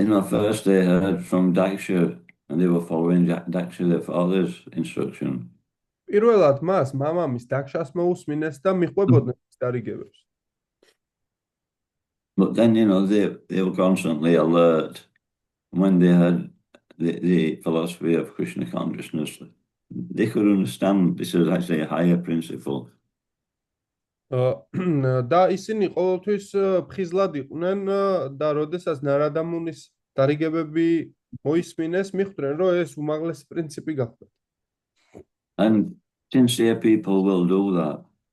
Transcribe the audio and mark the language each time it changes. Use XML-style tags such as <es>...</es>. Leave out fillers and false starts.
<en>First they heard from Daksha, and they were following Daksha, their father's instruction.</en> <ka>პირველად მას მამამის დაქშას მოусმინეს და მიყვებოდნენ დარიგებებს.</ka> <en>But then, they were constantly alert when they had the philosophy of Krishna consciousness. they could understand this is actually a higher principle.</en> <ka>და ისინი ყოველთვის ფხიზლად იყვნენ და როდესაც ნარადამუნის დარიგებები მოისმინეს, მიხვდნენ, რომ ეს უმაღლესი პრინციპი გახდა.</ka> <en>And sincere people will do that.</en>